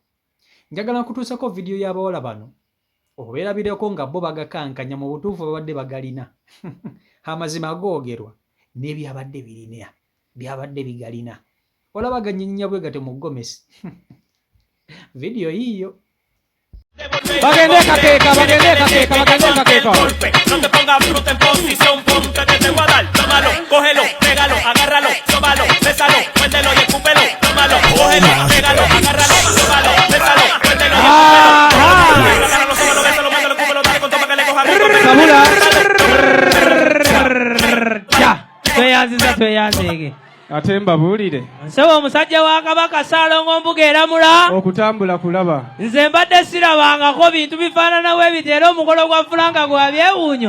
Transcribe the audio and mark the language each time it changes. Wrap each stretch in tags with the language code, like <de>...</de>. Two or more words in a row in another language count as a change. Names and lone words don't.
<lg>Njagala kutuusako vidiyo y'abawala bano obeerabireko nga bo bagakankanya mu butuufu babadde bagalina. Amazima googerwa n'ebyabadde birina, byabadde bigalina. Olaba ganyinya bwe gate mu gomesi. Vidiyo yiyo. Bagende kakeeka.</lg> <es>No te pongas bruto en posición, ponte que te voy a dar. Tómalo, cógelo, pégalo, agárralo, sóbalo, bésalo, muérdelo y escúpelo. Tómalo, cógelo, pégalo, agárralo, sóbalo, bésalo, muérdelo y escúpelo. Agárralo, sóbalo, bésalo, muérdelo, escúpelo, dale con todo para que le coja rico.</es> <lg>Sabula. Tweyanzige. Ate mbabuulire. Nsaba omusajja wa Kabaka Ssaalongo Mbuga eramula. Okutambula kulaba. Nze mbadde sirabangako bintu bifaanana bwe biti era omukolo gwa Fulanga gwa byewuunyo.</lg>